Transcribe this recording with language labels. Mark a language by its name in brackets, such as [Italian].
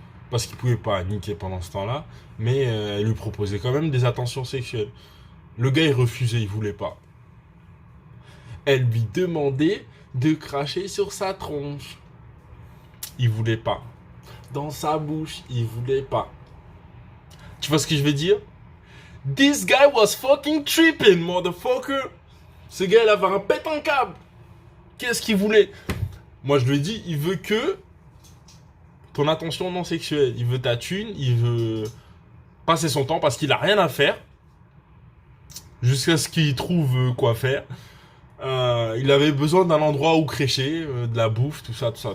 [French] Parce qu'il pouvait pas niquer pendant ce temps-là. Mais elle lui proposait quand même des attentions sexuelles. Le gars, il refusait, il voulait pas. Elle lui demandait de cracher sur sa tronche. Il voulait pas. Dans sa bouche, il voulait pas. Tu vois ce que je veux dire? [English] This guy was fucking tripping, motherfucker. [French] Ce gars, il avait un pète en câble. Qu'est-ce qu'il voulait? Moi, je lui ai dit, il veut que ton attention non sexuelle. Il veut ta thune, il veut passer son temps parce qu'il a rien à faire. Jusqu'à ce qu'il trouve quoi faire. Il avait besoin d'un endroit où crécher, de la bouffe, tout ça.